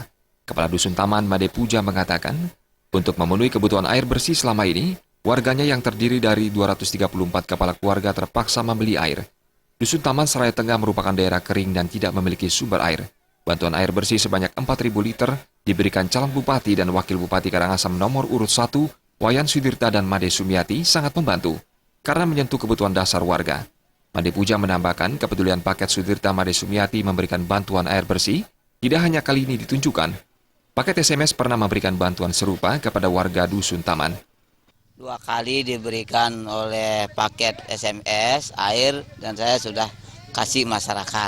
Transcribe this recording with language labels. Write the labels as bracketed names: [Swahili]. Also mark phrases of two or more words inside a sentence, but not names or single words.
[Indonesian] Kepala Dusun Taman Made Puja mengatakan, untuk memenuhi kebutuhan air bersih selama ini, warganya yang terdiri dari 234 kepala keluarga terpaksa membeli air. Dusun Taman Seraya Tengah merupakan daerah kering dan tidak memiliki sumber air. Bantuan air bersih sebanyak 4.000 liter diberikan calon Bupati dan Wakil Bupati Karangasem nomor urut 1, Wayan Sudirte dan Made Sumiati sangat membantu karena menyentuh kebutuhan dasar warga. Made Puja menambahkan kepedulian paket Sudirte Made Sumiati memberikan bantuan air bersih tidak hanya kali ini ditunjukkan. Paket SMS pernah memberikan bantuan serupa kepada warga Dusun Taman. 2 kali diberikan oleh paket SMS air dan saya sudah kasih masyarakat.